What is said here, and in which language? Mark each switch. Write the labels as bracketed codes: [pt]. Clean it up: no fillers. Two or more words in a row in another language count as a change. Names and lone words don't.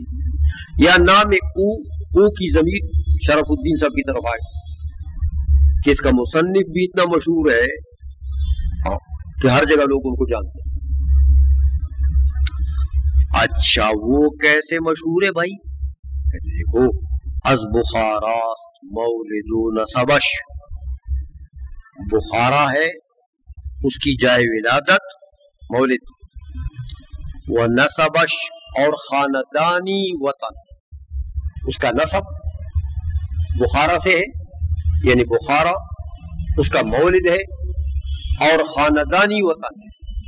[ur] یا [fa] نام او [ur] کی ضمیر شرف الدین صاحب کی طرف آئے کہ اس کا مصنف بھی اتنا مشہور ہے کہ ہر جگہ لوگ ان کو جانتے ہیں. اچھا وہ کیسے مشہور ہے بھائی؟ دیکھو، [fa] از بخاراست مولد و نسبش، [ur] بخارا ہے اس کی جائے ولادت مولد، و نسبش اور خاندانی وطن، اس کا نسب بخارا سے ہے، یعنی بخارا اس کا مولد ہے اور خاندانی وطن ہے.